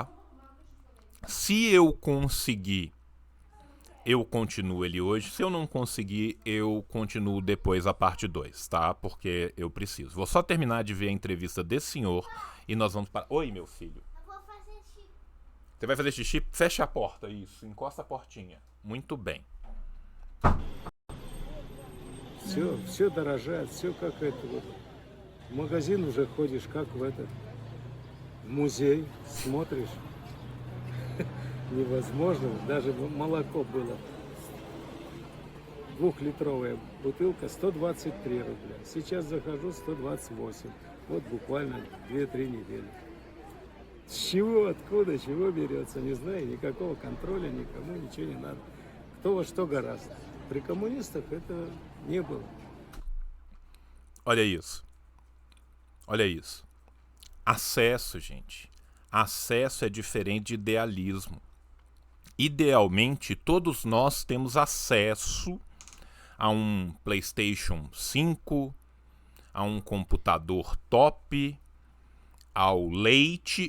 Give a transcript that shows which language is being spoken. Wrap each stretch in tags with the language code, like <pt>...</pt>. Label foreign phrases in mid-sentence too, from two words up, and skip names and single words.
<pt>Se eu conseguir, eu continuo ele hoje. Se eu não conseguir, eu continuo depois a parte 2, tá? Porque eu preciso. Vou só terminar de ver a entrevista desse senhor e nós vamos para... Oi, meu filho. Eu vou fazer xixi. Você vai fazer xixi? Fecha a porta, isso. Encosta a portinha. Muito bem.</pt> <ru>Все дорожает, все как это вот. В магазин уже ходишь, как в этот в музей, смотришь. Невозможно. Даже молоко было. 2-литровая бутылка 123 рубля. Сейчас захожу 128. Вот буквально 2-3 недели. С чего, откуда, чего берется, не знаю. Никакого контроля, никому ничего не надо. Кто во что гораздо. При коммунистах это не было.</ru> <pt>Olha isso. Olha isso. Acesso, gente. Acesso é diferente de idealismo. Idealmente, todos nós temos acesso a um PlayStation 5, a um computador top, ao leite.</pt>